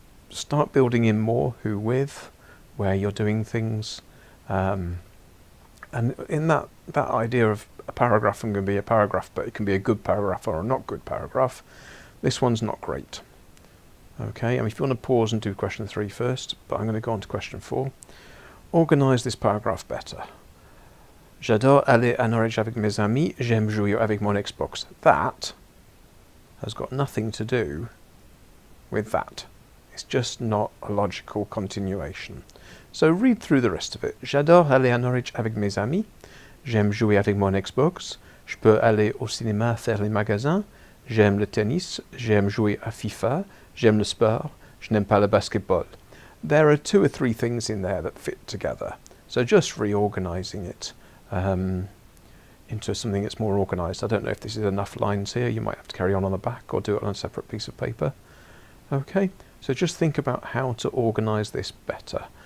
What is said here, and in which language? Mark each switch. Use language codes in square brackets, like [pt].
[en] Start building in more who with, where you're doing things, and in that idea of a paragraph can be a paragraph, but it can be a good paragraph or a not good paragraph. This one's not great. Okay, if you want to pause and do question 3 first, but I'm going to go on to question 4. Organise this paragraph better. [fr] J'adore aller à Norwich avec mes amis, j'aime jouer avec mon Xbox. That has got nothing to do with that. It's just not a logical continuation. So read through the rest of it. J'adore aller à Norwich avec mes amis. J'aime jouer avec mon Xbox. Je peux aller au cinéma faire les magasins. J'aime le tennis. J'aime jouer à FIFA. J'aime le sport. Je n'aime pas le basketball. [en] There are 2 or 3 things in there that fit together. So just reorganising it into something that's more organised. I don't know if this is enough lines here. You might have to carry on the back or do it on a separate piece of paper. Okay, so just think about how to organise this better.